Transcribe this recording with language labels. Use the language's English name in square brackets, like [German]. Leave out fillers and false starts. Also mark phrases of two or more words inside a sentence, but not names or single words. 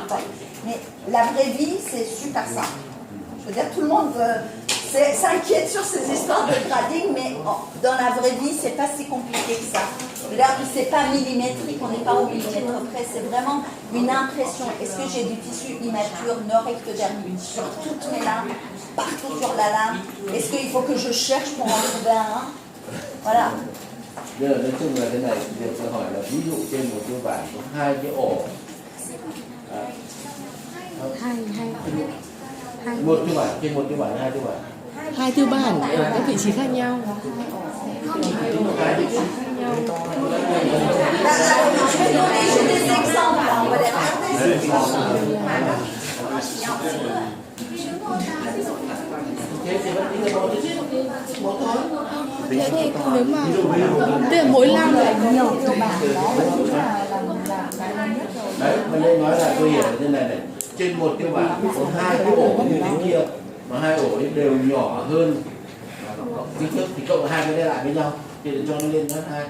[French] Mais la vraie vie, c'est super simple. Je veux dire, tout le monde s'inquiète sur ces histoires de grading, mais dans la vraie vie, c'est pas si compliqué que ça. C'est pas millimétrique, on n'est pas au millimètre près, c'est vraiment une impression. Est-ce que j'ai du tissu immature nord-ectodermique sur toutes mes lames, partout sur la lame? Est-ce qu'il faut que je cherche pour en trouver un? Voilà. [Vietnamese] Bây giờ nói chung là thế này, việc tôi hỏi là ví dụ trên một tiêu bản có 2 cái ổ. Một tiêu bản, trên một tiêu bản 2 tiêu bản. 2 tiêu bản ở các vị trí khác nhau. [French] Je vais donner des exemples, on va les regarder. [Vietnamese] Thế thì vẫn tính là một chứ, một thôi. Thế thì nếu mà tức là mỗi lam lại nhiều tiêu bản đó vẫn chính là nhất rồi. Đấy, mình đây nói là tôi hiểu như này này. Trên một tiêu bản có 2 cái ổ như thế kia, mà 2 ổ ấy đều nhỏ hơn kích thước thì cộng 2 cái đây lại với nhau thì để cho nó lên hết 2.